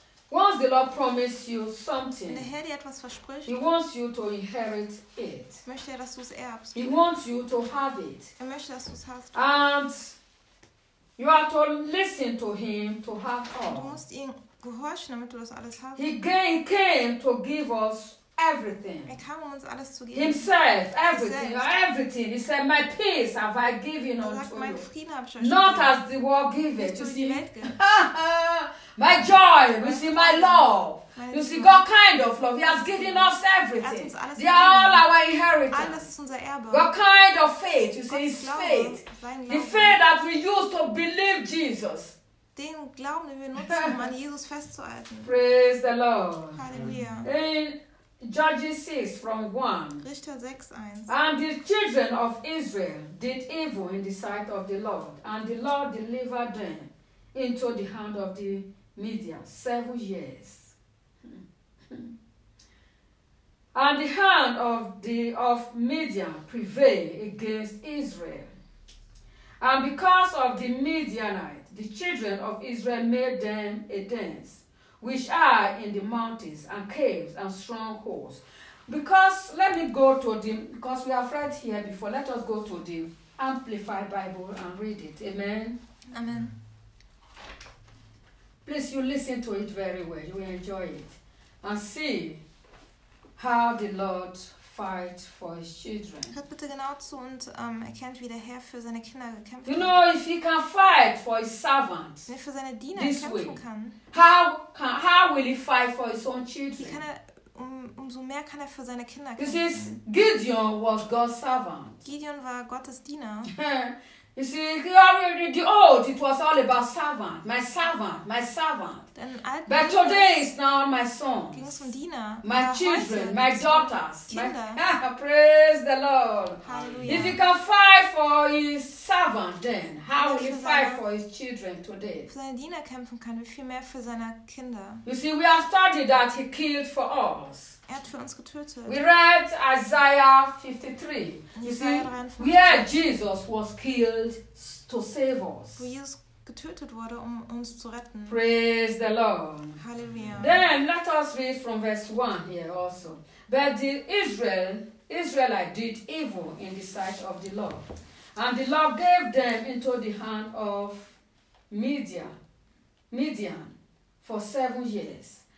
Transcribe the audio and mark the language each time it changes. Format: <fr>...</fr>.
<en>Once the Lord promised you something,</en> <de>der Herr dir etwas verspricht,</de> <en>he wants you to inherit it.</en> <de>Möchte er, dass du es erbst.</de> <en>He wants you to have it.</en> <de>Er möchte, dass du es hast.</de> <en>And you are to listen to him to have all.</en> <de>Du musst ihn gehorchen, damit du das alles hast.</de> <en>He came to give us everything.</en> <de>Er kam, uns alles zu geben.</de> <en>Himself, everything. He said, my peace have I given unto you.</en> <de>Mein Frieden habe ich euch gegeben.</de> <en>Not as the world gives it. You see?</en> <de>Die Welt</de> <en>my joy, you see, my love. You see, God kind of love. He has given us everything. They are all our inheritance. What kind of faith, you see, his faith. The faith that we use to believe Jesus.</en> <de>Den Glauben, den wir nutzen, um an Jesus festzuhalten.</de> <en>Praise the Lord. Hallelujah. In Judges 6 from 1.</en> <de>Richter 6, 1.</de> <en>And the children of Israel did evil in the sight of the Lord. And the Lord delivered them into the hand of the Midian 7 years. And the hand of Midian prevailed against Israel. And because of the Midianites, the children of Israel made them a dance, which are in the mountains and caves and strongholds. Because we have read here before, let us go to the Amplified Bible and read it. Amen. Amen. Please, you listen to it very well. You will enjoy it. And see how the Lord fight for his children.</en> <de>Hört bitte genau zu und erkennt, wie der Herr für seine Kinder gekämpft hat.</de> <en>You know, if he can fight for his servants,</en> <de>wenn er für seine Diener kämpfen kann,</de> <en>how will he fight for his own children?</en> <de>Wie kann er, umso mehr kann er für seine Kinder kämpfen.</de> <en>This is Gideon was God's servant.</en> <de>Gideon war Gottes Diener.</de> <en>You see, he already the old. It was all about servant, my servant, my servant. But today is now my son, my children, my daughters. Praise the Lord. Hallelujah. If he can fight for his servant, then how will he fight for his children today?</en> <de>Für seine Diener kämpfen kann, wie viel mehr für seine Kinder.</de> <en>You see, we have studied that he killed for us.</en> <de>Er hat für uns getötet.</de> <en>We read Isaiah 53. You see, where Jesus was killed to save us.</en> <de>Wo Jesus getötet wurde, um uns zu retten.</de> <en>Praise the Lord. Hallelujah. Then let us read from verse 1 here also. But the Israelite did evil in the sight of the Lord. And the Lord gave them into the hand of Midian for 7 years.</en>